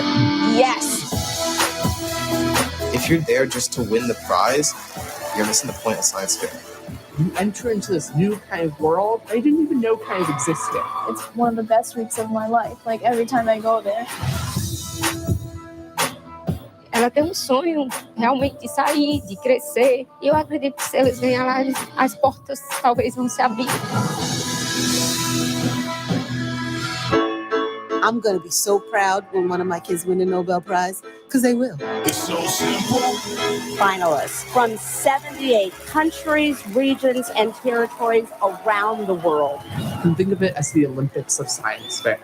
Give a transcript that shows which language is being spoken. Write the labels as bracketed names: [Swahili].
[English] Yes. If you're there just to win the prize, you're missing the point of science fair. You enter into this new kind of world I didn't even know kind of existed. It's one of the best weeks of my life. Like every time I go there. [Portuguese] Ela tem sonho realmente de sair, de crescer. E eu acredito que se eles venham lá, as portas talvez vão se abrir. [English] I'm going to be so proud when one of my kids win a Nobel Prize, because they will. It's so simple. Finalists from 78 countries, regions, and territories around the world. You can think of it as the Olympics of science fair.